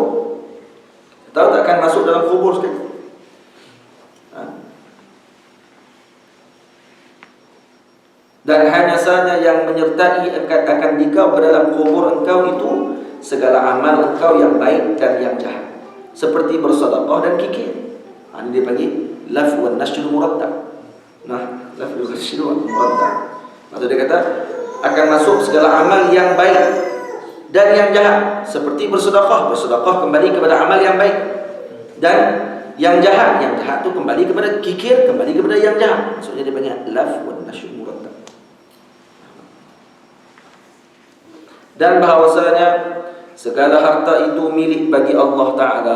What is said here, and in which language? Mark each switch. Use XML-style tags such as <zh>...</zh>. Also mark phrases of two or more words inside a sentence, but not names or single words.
<ms>Tahu tak akan masuk dalam kubur sekali. Dan hanya saja yang menyertai akan dikau ke dalam kubur engkau itu segala amal engkau yang baik dan yang jahat, seperti bersedekah dan kikir. Ini dia panggil</ms> <ar>لف ونشر مرتب. لف ونشر مرتب.</ar> <ms>Maksud dia kata akan masuk segala amal yang baik dan yang jahat, seperti bersedekah kembali kepada amal yang baik, dan yang jahat tu kembali kepada kikir, kembali kepada yang jahat. Maksudnya dia panggil</ms> <ar>لف ونشر مرتب.</ar> <ms>Dan bahawasanya segala harta itu milik bagi Allah Ta'ala.</ms>